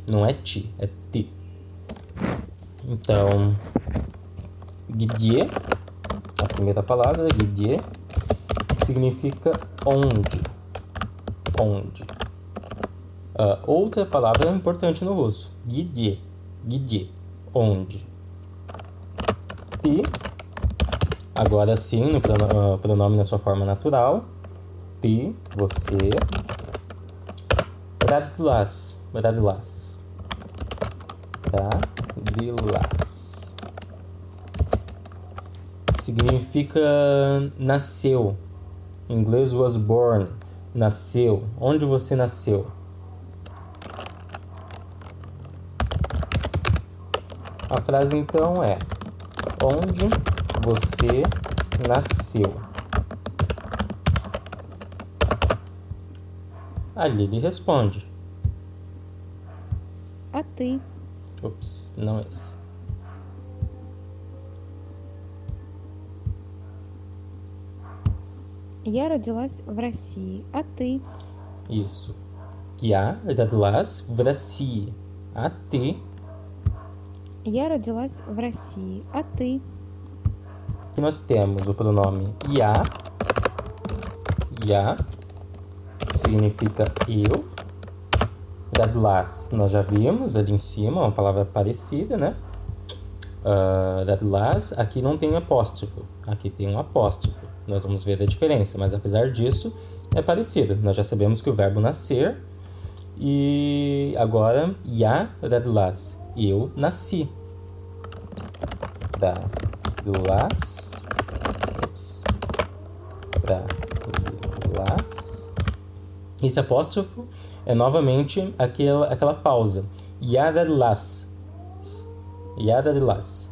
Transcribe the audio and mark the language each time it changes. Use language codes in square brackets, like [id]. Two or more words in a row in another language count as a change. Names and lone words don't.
[pt] Não é ti, é ti. Então, где, a primeira palavra, где, significa onde. Onde. Outra palavra importante no russo, где, где, onde. [ru] Ты, [pt] agora sim, no pronome na sua forma natural, [ru] ты, você, родилась, родилась, родилась. [pt] Significa nasceu. Em inglês, [en] was born, [pt] nasceu. Onde você nasceu? A frase então é: onde você nasceu? A Lili responde. [ru] А ты? [pt] Ups, não esse. [ru] Я родилась в России, а ты? Isso. Я родилась в России. А ты? Я родилась в России, а ты? [pt] Aqui nós temos o pronome я, que significa eu. Родилась, nós já vimos ali em cima, uma palavra parecida, né? Родилась, aqui não tem apóstrofo, aqui tem um apóstrofo. Nós vamos ver a diferença, mas apesar disso, é parecido. Nós já sabemos que o verbo nascer, e agora, [ru] я родилась, [pt] eu nasci. Tradlas. Tradlas. Esse apóstrofo é novamente aquela pausa. Yadadlas. Yadadlas.